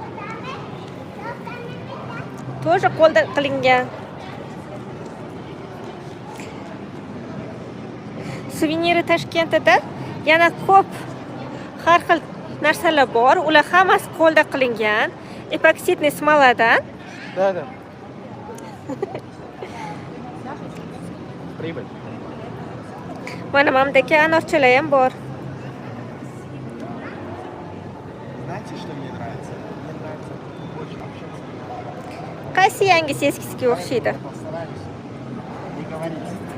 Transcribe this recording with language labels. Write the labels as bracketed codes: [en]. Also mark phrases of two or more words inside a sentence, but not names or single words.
[uz] Тоже qo'lda qilingan. Suveniri Toshkentda yana ko'p har xil narsalar bor. Ular hammasi qo'lda qilingan. Epoksidniy smoladan. [ru] Да. Прибыль. [uz] Mana mamdagi anorchalar ham bor. [ru] Знаете, что мне нравится? Мне нравится очень общаться. [uz] Qaysi yangisi eskisiga o'xshaydi? [ru] Постараюсь не говорить.